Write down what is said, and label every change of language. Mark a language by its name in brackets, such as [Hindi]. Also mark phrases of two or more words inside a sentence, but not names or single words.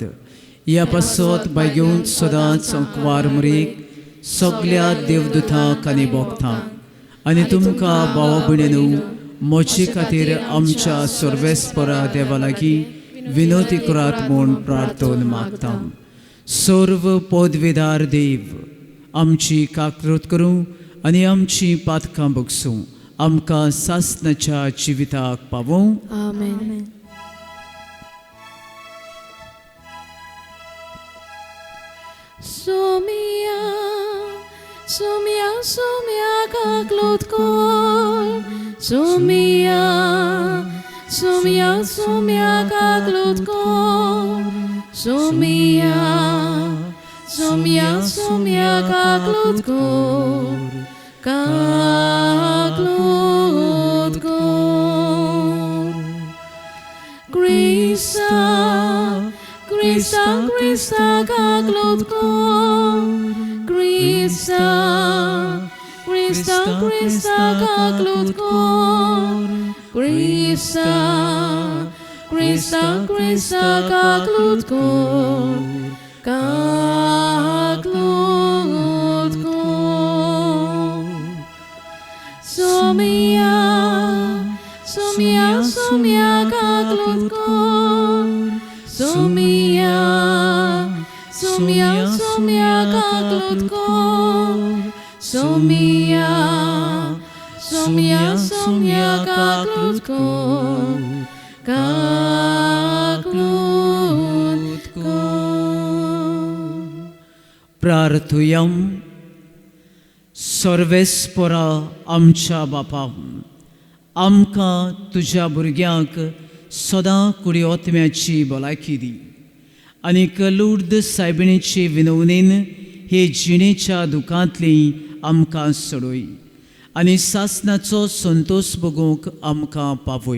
[Konkani] ह्या पासत बायग्यूंत सदांच अंकवार मरीक सगळ्या देवदूतांक आनी भोगतांक आनी तुमकां भाव भयणांनो म्हजे खातीर आमच्या सर्वेस्परा देवा लागीं विनोती करात म्हूण प्रार्थना मागता. सर्व पदवेदार देव, आमची काकरूत करूं आनी आमची पातकां भोगसूं आमकां सासणाच्या जिविताक पावूं. आमेन. Somia, somia, somia, kaklut kol. Somia, somia, somia, kaklut kol. Somia, somia, somia, kaklut kol. Kaklut kol. Krista, Krista, Krista, kaklut kol. Krista, Krista, Krista, kaklut kol. Krista, Krista, Krista, kaklutko, kaklutko. Somia, somia, somia, kaklutko. Somia, somia, somia, kaklutko. Somia, somia, somia, kaklutko. Kaklutko. प्रार्थुयम. सर्वेस्परा आमच्या बापा, आमकां तुज्या भुरग्यांक सदां कुडी ओतम्याची भलायकी दी आनीक लुर्द सायबिणीचे विनवणेन हे जिणेच्या दुखांतली आमकां सोडोय आनी सासणाचो संतोष भोगूंक आमकां पावय.